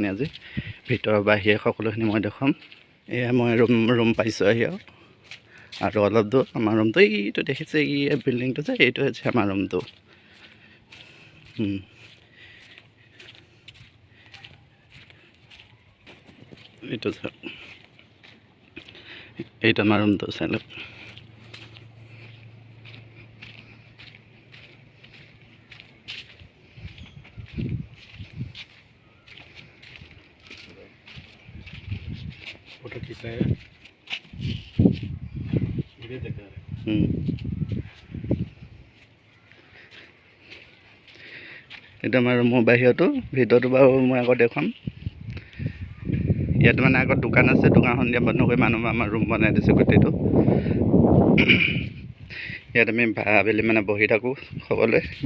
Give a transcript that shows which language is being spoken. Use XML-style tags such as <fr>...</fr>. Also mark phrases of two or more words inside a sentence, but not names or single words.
<as>আজি ভিতৰৰ বাহিৰে সকলোখিনি মই দেখুৱাম। এয়া মই ৰুম পাইছোঁ আহি, আৰু অলপ দূৰ আমাৰ ৰুমটো এইটো দেখিছে, এই বিল্ডিংটো যে এইটো হৈছে আমাৰ ৰুমটো। এইটো চাওক, এইটো আমাৰ ৰুমটো চাই লওক।</as> <hi>फोटो खींच रहे हैं, वीडियो देख रहे हैं।</hi> <as>এইটো আমাৰ ৰুমৰ বাহিৰতো, ভিতৰতো বাৰু মই আগত দেখুৱাম। ইয়াত আগত দোকান আছে, দোকানখন দিয়া বন্ধ কৰি মানুহ আমাৰ ৰুম বনাই দিছে গোটেইটো। ইয়াত আমি আবেলি বহি থাকোঁ সকলোৱে।</as>